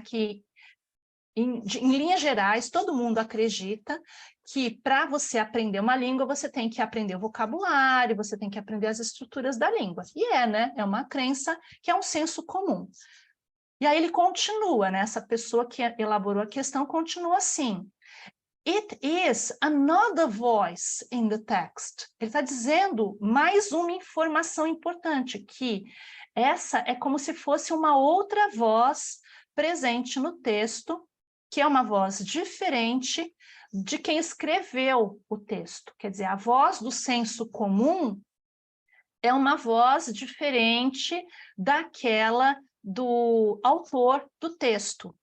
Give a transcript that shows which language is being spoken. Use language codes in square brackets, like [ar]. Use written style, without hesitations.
[pt] Que, em linhas gerais, todo mundo acredita que para você aprender uma língua, você tem que aprender o vocabulário, você tem que aprender as estruturas da língua. E né? É uma crença que é um senso comum. E aí ele continua, né? Essa pessoa que elaborou a questão continua assim. [en] It is another voice in the text. [pt] Ele está dizendo mais uma informação importante, que essa é como se fosse uma outra voz presente no texto, que é uma voz diferente de quem escreveu o texto. Quer dizer, a voz do senso comum é uma voz diferente daquela do autor do texto.